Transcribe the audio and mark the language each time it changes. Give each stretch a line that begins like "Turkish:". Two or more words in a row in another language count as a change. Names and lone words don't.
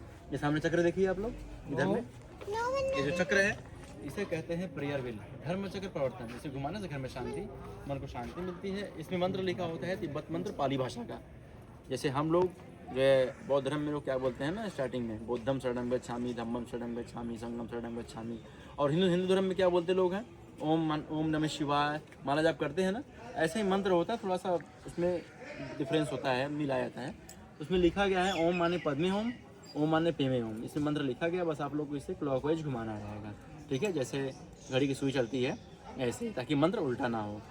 Hindi: ये सामने चक्र देखिए आप लोग इधर में, ये जो चक्र है इसे कहते हैं
English: prayer wheel,
Hindi: धर्म चक्र प्रवर्तन। इसे घुमाने से घर में शांति, मन को शांति मिलती है। इसमें मंत्र लिखा होता है तिब्बत मंत्र, पाली भाषा का। जैसे हम लोग जो है बौद्ध धर्म में लोग क्या बोलते हैं ना स्टार्टिंग में,
Pali: बुद्धम शरणं गच्छामि, धम्मम शरणं गच्छामि, संघम शरणं गच्छामि।
Hindi: और हिंदू धर्म में क्या बोलते लोग हैं,
Sanskrit: ओम नमः शिवाय,
Hindi: माला जाप करते हैं ना, ऐसे ही मंत्र होता है। थोड़ा सा उसमें डिफरेंस होता है, मिलाया जाता है। उसमें लिखा गया है
Sanskrit: ओम माने पद्मे ओम, ओम माने पेमे ओम।
Hindi: इसमें मंत्र लिखा गया, बस आप लोग को इसे क्लॉकवाइज घुमाना रहेगा, ठीक है, जैसे घड़ी की सुई चलती है ऐसे, ताकि मंत्र उल्टा ना हो।